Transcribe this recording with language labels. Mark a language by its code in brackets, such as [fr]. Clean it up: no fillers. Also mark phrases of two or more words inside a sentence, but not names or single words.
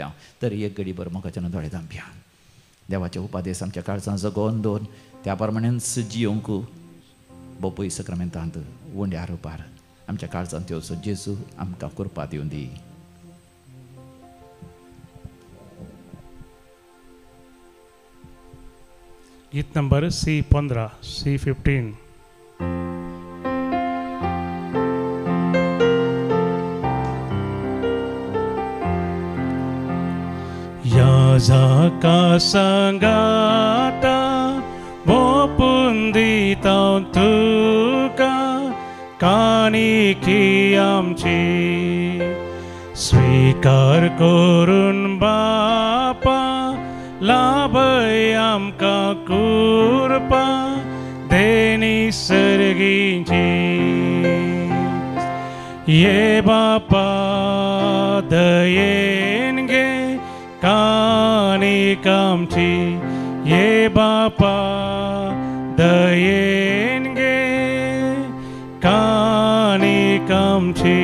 [kok] तर एक घडी भर म्हाका न्हू दोळे धांपया. देवाचे उपादेश आमच्या काळजांत जगोवन दवर, त्या प्रमाणेच जियोंक बोपय सक्रामेंतांत उंड्या रुपार आमच्या काळजांत येवचो जेजू आमकां कृपा दिवन दी. गीत नंबर C15, C15. Yazaka sangata bopundi tuka kaniki amchi स्वीकार करून बापा लाभय आमकां कृपा देनी सर्गीची. ये बापा दयेन घे कानीक आमची, ये बापा दयेन घे कानीक आमची.